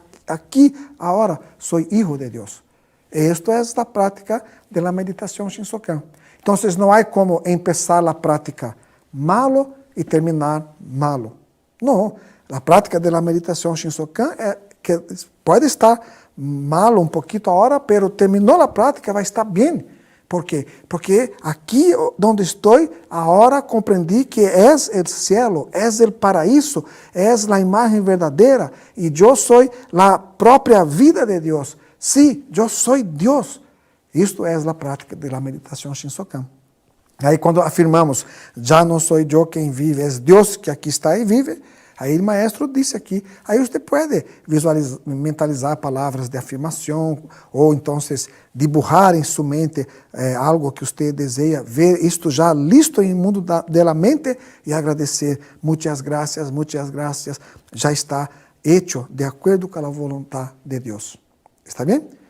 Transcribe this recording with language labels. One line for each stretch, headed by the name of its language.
Portuguese: Aqui, agora, sou filho de Deus. Isto é a prática da meditação Shinsokan. Então, não há como começar a prática
Spanish: malo
Portuguese: e terminar malo. Não. A prática da meditação Shinsokan é que pode estar
Spanish: malo
Portuguese: um pouquinho agora,
Spanish: pero
Portuguese: terminou a prática, vai estar bem.
Spanish: ¿Por qué? Porque aquí donde estoy, ahora comprendí que es el cielo, es el paraíso, es la imagen verdadera y yo soy la propia vida de Dios. Sí, yo soy Dios.
Portuguese: Isto é a prática da meditação Shinsokan. Aí quando afirmamos, já não sou eu quem vive, é Deus que aqui está e vive, aí o
Spanish: maestro
Portuguese: disse aqui, aí você pode visualizar, mentalizar palavras de afirmação, ou então
Spanish: dibujar
Portuguese: em sua mente algo que você deseja, ver isto já
Spanish: listo
Portuguese: em mundo da mente e agradecer, muitas graças, já está
Spanish: hecho
Portuguese: de acordo com a vontade de Deus.
Spanish: ¿Está
Portuguese: bem?